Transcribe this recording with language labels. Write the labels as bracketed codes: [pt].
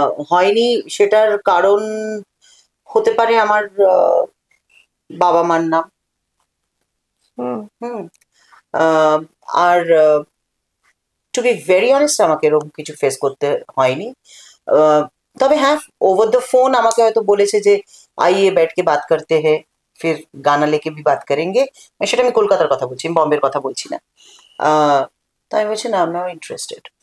[bn] হয়নি, সেটার কারণ হতে পারে আমার বাবা মার নাম। হুম। আর [en] to be very honest, [bn] আমাকে এরকম কিছু ফেস করতে হয়নি। তবে হ্যাঁ, [en] over the phone [bn] আমাকে হয়তো বলেছে যে [hi] আইয়ে बैठ के बात करते हैं, फिर गाना लेके भी बात करेंगे। [bn] সেটা আমি কলকাতার কথা বলছি, আমি বম্বের কথা বলছি না। তাই আমি বলছি না, [en] I am not interested.